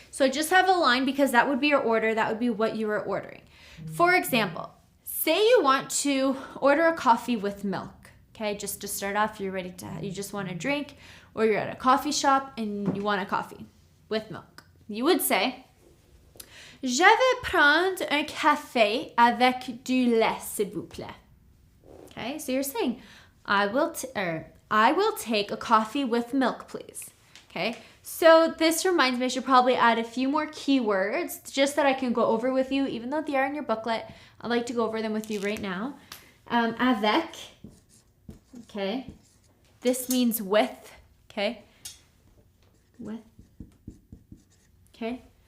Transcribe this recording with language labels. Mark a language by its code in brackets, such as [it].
[en] So just have a line because that would be your order. That would be what you were ordering. For example, say you want to order a coffee with milk. Okay? Just to start off, you just want a drink, or you're at a coffee shop and you want a coffee with milk. You would say, [fr] je vais prendre un café avec du lait, s'il vous plaît. [en] Okay, so you're saying, I will take a coffee with milk, please. Okay, so this reminds me, I should probably add a few more keywords just that I can go over with you, even though they are in your booklet. I'd like to go over them with you right now. Avec, okay, this means with, okay, with, okay.